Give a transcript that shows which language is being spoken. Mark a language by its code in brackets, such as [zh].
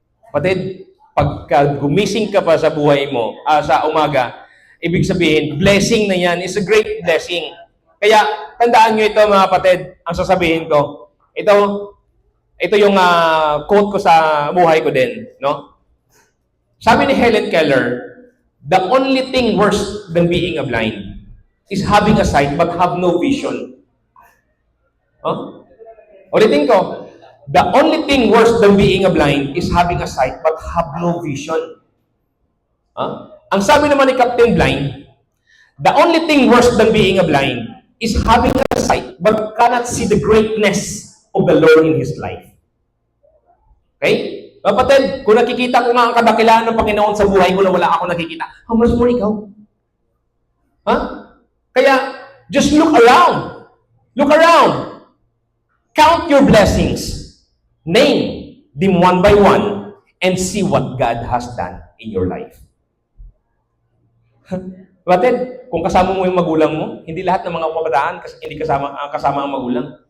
[tl] Kapatid, pagka gumising ka pa sa buhay mo, sa umaga, ibig sabihin, blessing na yan [en] is a great blessing. [tl] Kaya, tandaan nyo ito mga kapatid, ang sasabihin ko, ito yung quote ko sa buhay ko din, no? Sabi ni [en] Helen Keller, the only thing worse than being a blind is having a sight but have no vision. Huh? [tl] Ulitin ko, [en] the only thing worse than being a blind is having a sight but have no vision. Huh? [tl] Ang sabi naman ni [en] Captain Blind, the only thing worse than being a blind is having a sight but cannot see the greatness of the Lord in his life. Okay? [tl] Kapatid, kung nakikita ko nga ang kadakilaan ng Panginoon sa buhay ko na wala ako nakikita, [en] how much more [tl] ikaw? [en] Ha? Kaya, just look around. Look around. Count your blessings. Name them one by one and see what God has done in your life. [tl] Kapatid, kung kasama mo yung magulang mo, hindi lahat ng mga kabataan kasi hindi kasama ang magulang.